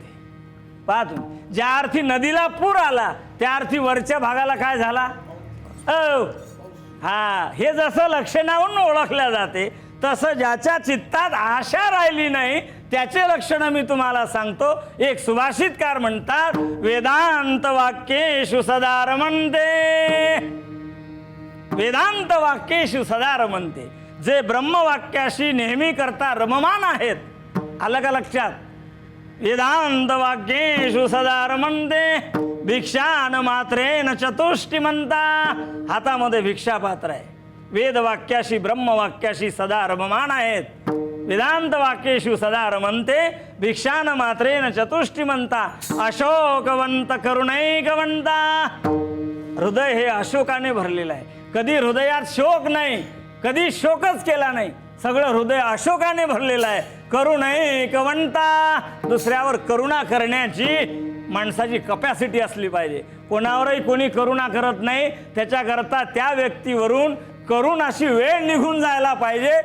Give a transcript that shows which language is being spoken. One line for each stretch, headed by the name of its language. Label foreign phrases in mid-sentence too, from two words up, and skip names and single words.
Marathi: पहा तुम्ही, ज्या अर्थी नदीला पूर आला त्या अर्थी वरच्या भागाला काय झाला? हा, हे जसं लक्षणावरून ओळखल्या जाते तसं ज्याच्या चित्तात आशा राहिली नाही त्याचे लक्षण मी तुम्हाला सांगतो. एक सुभाषितकार म्हणतात,
Sanskrit: वेदांत वाक्येषु सदा रमन्ते, वेदांत वाक्येषु सदा रमन्ते.
Marathi: जे ब्रह्मवाक्याशी नेहमी करता रममान आहेत. आलं का लक्षात?
Sanskrit: वेदांत वाक्येषु सदा रमन्ते भिक्षान मात्रेन चतुष्टिमंता.
Marathi: हातामध्ये भिक्षापात्र आहे. वेदवाक्याशी ब्रह्मवाक्याशी सदा रममाण आहेत.
Sanskrit: वेदांत वाक्येषु सदा रमन्ते भिक्षान मात्रेन चतुष्टिमंता. अशोकवंत करुणैकवंता.
Marathi: हृदय हे अशोकाने भरलेलं आहे. कधी हृदयात शोक नाही, कधी शोकच केला नाही. सगळं हृदय अशोकाने भरलेलं आहे. करुणैकवंता. दुसऱ्यावर करुणा करण्याची माणसाची कपॅसिटी असली पाहिजे. कोणावरही कोणी करुणा करत नाही, त्याच्याकरता त्या व्यक्तीवरून करुणाशी वेळ निघून जायला पाहिजे.